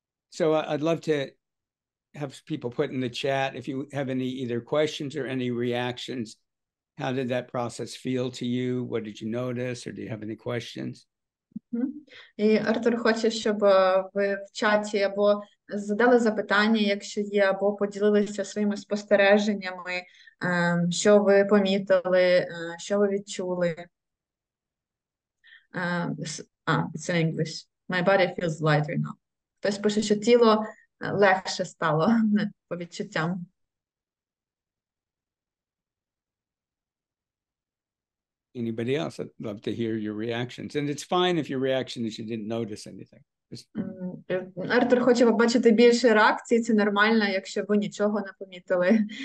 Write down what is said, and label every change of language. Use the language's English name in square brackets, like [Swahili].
[English] So I'd love to have people put in the chat if you have any either questions or any reactions. How did that process feel to you? What did you notice, or do you have any questions? [Ukrainian] І Артур хоче, щоб ви в чаті або задали запитання, якщо є, або поділилися своїми спостереженнями, що ви помітили, що ви відчули. [English] It's in English. My body feels lighter now. [Ukrainian] Хтось пише, що тіло легше стало по відчуттям. [English] Anybody else? I'd love to hear your reactions. And it's fine if your reaction is you didn't notice anything. [Ukrainian] Артур хоче побачити більше реакцій. Це нормально, якщо ви нічого не помітили.